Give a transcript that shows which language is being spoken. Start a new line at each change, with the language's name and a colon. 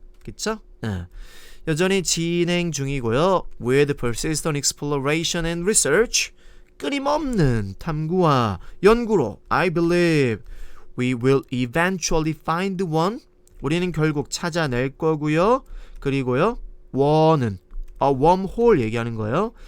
Korean: 그쵸? 여전히 진행 중이고요.
English: With persistent exploration and research,
Korean: 끊임없는 탐구와 연구로
English: I believe we will eventually find one.
Korean: 우리는 결국 찾아낼 거고요. 그리고요, 원은 wormhole 얘기하는 거예요.